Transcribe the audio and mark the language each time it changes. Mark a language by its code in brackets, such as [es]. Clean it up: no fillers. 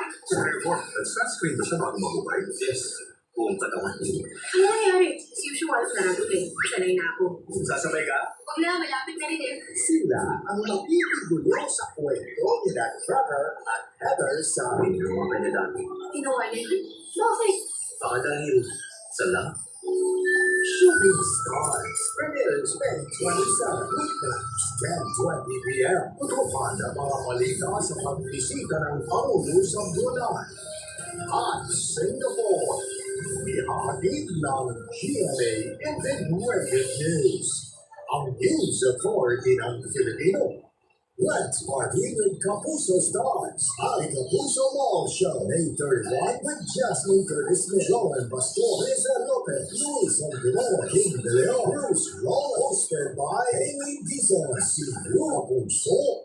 [tl] Therefore, sunscreen ba siya bago mag-ubay? Yes. Buong katawan. Ano nangyari? [en] As usual, [tl] naradulit. Sanay na ako. Sasabay ka? Huwag na, malapit na rin eh. Sila ang makikigulo sa kwento ni Trevor at Heather sa mga dati. Ginawa niya yun? Bakit? Baka dahil sa love. [en] Shooting Stars premieres May 27, weeknights, 10:20 p.m. [tl] Tutukan ang mga balita sa pagbisita ng Pangulo sa Brunei at Singapore. Ihatid ng GMA Integrated News. Ang News Authority ng Filipino. [en] Let's party with Kapuso Stars. Ang Kapuso Mall Show, May 31 with Jasmine Curtis, Joel Pastor, Reza Lopez, Luis Andino, King De Leon, Bruce Roll, hosted by Amy Dizon, si Blue Kapuso.